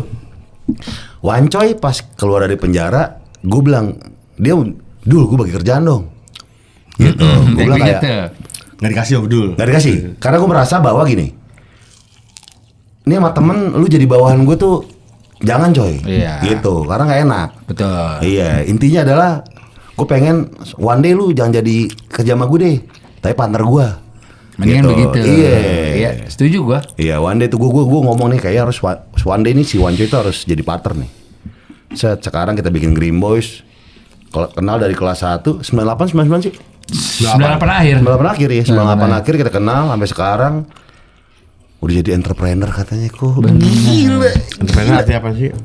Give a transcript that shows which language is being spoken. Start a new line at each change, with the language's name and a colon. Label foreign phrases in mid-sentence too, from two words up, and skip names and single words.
Indonesian: Wancoy pas keluar dari penjara, gue bilang, dia dulu gue bagi kerjaan dong. Gitu. Gue bilang kayak Nggak dikasih Om Dul. nggak dikasih. Karena gue merasa bahwa gini, ini sama temen lu jadi bawahan gue tuh jangan coy. Iya. Gitu. Karena nggak enak. Betul. Iya. Intinya adalah gue pengen
English: one day
Indonesian: lu jangan jadi kerja sama gue deh, tapi partner gue. Mendingan Gitu. begitu. Iya, setuju gua. Iya,
English: one day
Indonesian: tuh gue ngomong nih kayaknya harus
English: one day
Indonesian: nih si Wanco itu harus jadi partner nih. Sekarang kita bikin Green Boys. Kenal dari kelas 1, 98, 99 sih. 98 akhir. 98 akhir ya, 98 akhir kita kenal sampai sekarang. Udah jadi entrepreneur katanya kok. Gila. Entrepreneur artinya apa sih?